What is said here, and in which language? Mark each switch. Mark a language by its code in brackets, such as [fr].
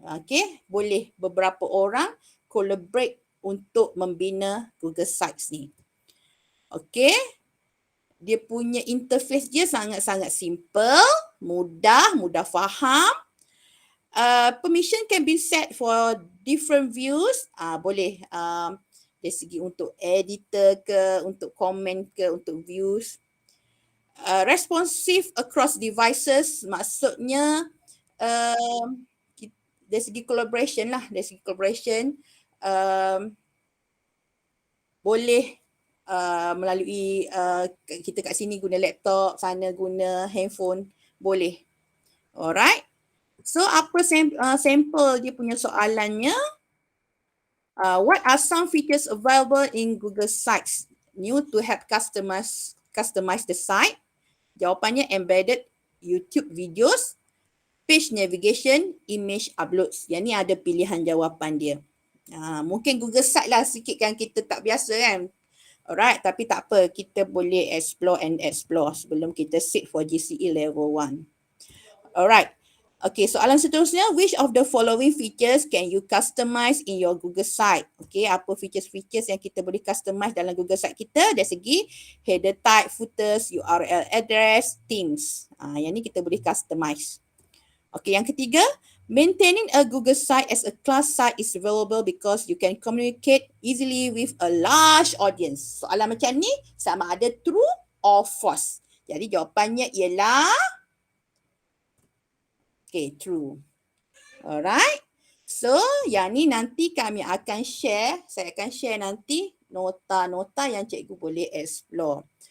[ms] Okay, boleh beberapa orang collaborate untuk membina Google Sites ni. Okay, dia punya interface dia sangat-sangat simple, mudah faham. [en] Permission can be set for different views. [ms] Boleh dari segi untuk editor ke, untuk comment ke, untuk views. [en] Responsive across devices, [ms] maksudnya dari segi collaboration lah, dari segi collaboration boleh melalui kita kat sini guna laptop, sana guna handphone, boleh. Alright. So apa sampel dia punya soalannya? [en] What are some features available in Google Sites new to help customize the site? [ms] Jawapannya embedded YouTube videos, page navigation, image uploads. Yang ni ada pilihan jawapan dia. Mungkin Google Site lah sikit kan kita tak biasa kan. Alright, tapi tak apa, kita boleh explore sebelum kita sit for GCE level 1. Alright. Okay, soalan seterusnya, [en] which of the following features can you customize in your Google Site? [ms] Okay, apa features yang kita boleh customize dalam Google Site kita dari segi header type, footers, URL address, themes. Yang ni kita boleh customize. Okay, yang ketiga, [en] maintaining a Google Site as a class site is valuable because you can communicate easily with a large audience. [ms] Soalan macam ni sama ada [en] true or false. [ms] Jadi jawapannya ialah true. Alright. So, yang ni nanti kami akan share. Saya akan share nanti nota-nota yang cikgu boleh explore.